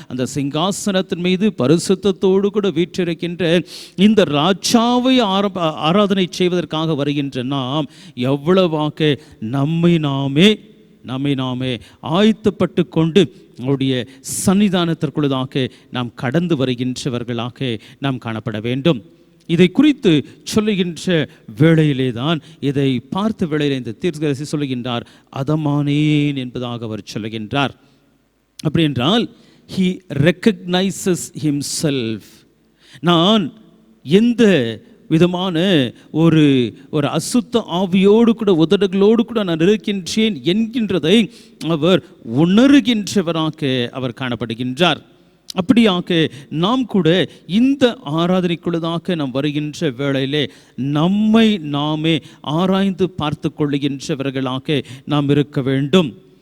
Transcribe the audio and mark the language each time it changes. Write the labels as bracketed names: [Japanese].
[Tamil] அந்த சிங்காசனத்தின் மீது பரிசுத்தத்தோடு கூட வீற்றிருக்கின்ற இந்த ராஜாவை ஆராதனை செய்வதற்காக வருகின்ற நாம் எவ்வளவாக நம்மை நாமே ஆயத்தப்பட்டு கொண்டு அவருடைய சன்னிதானத்திற்குள்ளதாக நாம் கடந்து வருகின்றவர்களாக நாம் காணப்பட வேண்டும். இதை குறித்து சொல்லுகின்ற வேளையிலே தான், இதை பார்த்த வேளையிலே இந்த தீர்க்கதரிசி சொல்லுகின்றார், அதமானேன் என்பதாக அவர் சொல்லுகின்றார். அப்படி என்றால் [English] he recognizes himself. [Tamil] நான் எந்த விதமான ஒரு அசுத்த ஆவியோடு கூட உதடுகளோடு கூட நான் இருக்கின்றேன் என்கின்றதை அவர் உணர்கின்றவராக அவர் காணப்படுகின்றார். அப்படியாக நாம் கூட இந்த ஆராதனைக்குள்ளதாக நாம் வருகின்ற வேளையிலே நம்மை நாமே ஆராய்ந்து பார்த்து கொள்ளுகின்றவர்களாக நாம் இருக்க வேண்டும்.